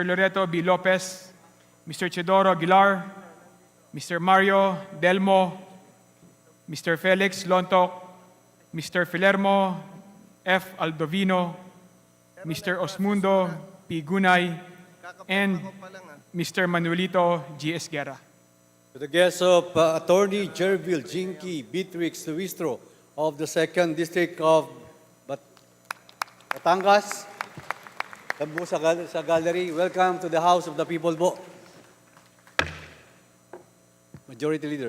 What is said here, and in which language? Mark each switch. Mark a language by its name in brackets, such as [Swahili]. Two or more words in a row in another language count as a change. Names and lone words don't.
[English] Loreto B. Lopez, Mr. Chedoro Aguilar, Mr. Mario Delmo, Mr. Felix Lontok, Mr. Filermo F. Aldovino, Mr. Osmundo P. Gunay, and Mr. Manuelito G. Esguerra. To the guests of Attorney Jervil Jinky Beatrix Luistro of the 2nd District of Batangas, Tambo sa gallery, welcome to the House of the People po. Majority Leader.